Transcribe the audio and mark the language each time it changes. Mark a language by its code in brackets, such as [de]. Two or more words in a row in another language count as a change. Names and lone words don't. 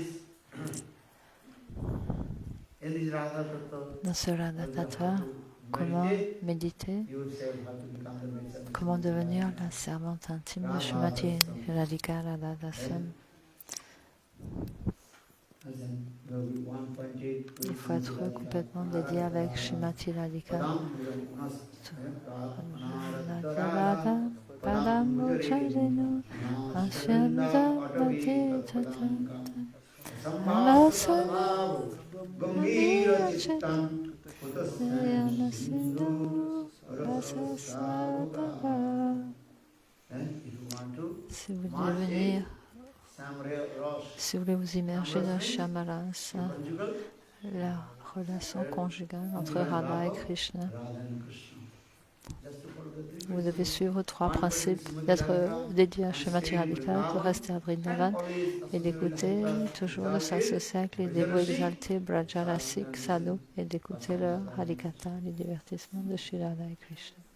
[fr] Dans ce Radha Tattva, comment méditer, comment devenir la servante intime de Srimati Radhika Radha Dasam. Il faut être complètement dédié avec Srimati Radhika. [sa] Radha Padam Ucharenu Ashyamda Bhati Tata Alasana Gambhira Chitam Yama Sindhu Rasasatava. [fr] Si vous voulez venir, si vous voulez vous immerger dans Shamarasa, la relation conjugale entre Radha et Krishna, vous devez suivre trois principes: d'être dédié à Srimati Radhika, de rester à Vrindavan et d'écouter toujours, de s'associer avec les dévots exaltés, Brajarasik, Sadhu, et d'écouter leur Harikatha, les divertissements de Shri Radha et Krishna.